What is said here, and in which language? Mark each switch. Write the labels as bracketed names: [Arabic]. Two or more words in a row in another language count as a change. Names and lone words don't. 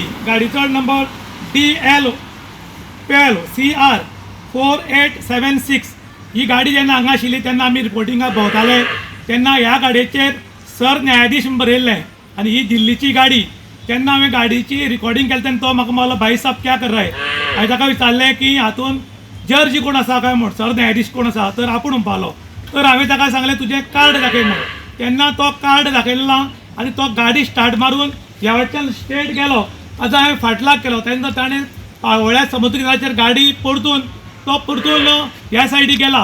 [Konkani] गाडयेचो नंबर DL 12 CR 4876। ही गाडी जेन्ना हांगा आशिल्ली तेन्ना आमी रिपोर्टिंगाक भोंवताले तेन्ना ह्या गाडयेचेर सर न्यायाधीश म्हूण बरयल्लें आनी ही दिल्लीची गाडी। तेन्ना हांवें गाडयेची रिकॉर्डिंग केलें तेन्ना तो म्हाका म्हणलो [Hindi] भाई साहब क्या कर रहा है। [Konkani] हांवें ताका विचारलें की हातून जज कोण आसा काय म्हूण, सर न्यायाधीश कोण आसा तर आपूण म्हणपालो। तर हांवें ताका सांगलें तुजें कार्ड दाखय म्हूण। तेन्ना तो कार्ड दाखयलो आनी तो गाडी स्टार्ट मारून ह्या वटेच्यान स्ट्रेट गेलो। ताजो हांवें फाटल्यान केलो तेन्ना ताणें पाळवळ्या समुद्रकिनाऱ्याचेर गाडी परतून ह्या सायडीक गेला।